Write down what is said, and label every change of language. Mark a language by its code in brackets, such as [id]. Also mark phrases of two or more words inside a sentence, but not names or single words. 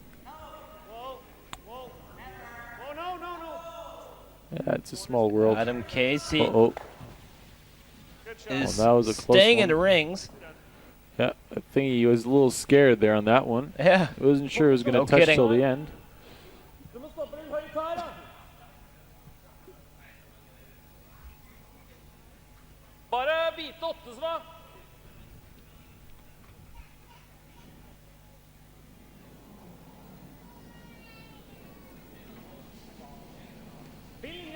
[en] Whoa. Whoa. Whoa, no. Yeah, it's a small world. Adam Casey Uh-oh. Good shot. is that was a close staying one. in the rings. Yeah, I think he was a little scared there on that one. Yeah. I wasn't sure it was going to No touch kidding. till the end. [no] Du må stoppe den høye kar, da. Bare bite Ottesen, da. Linje.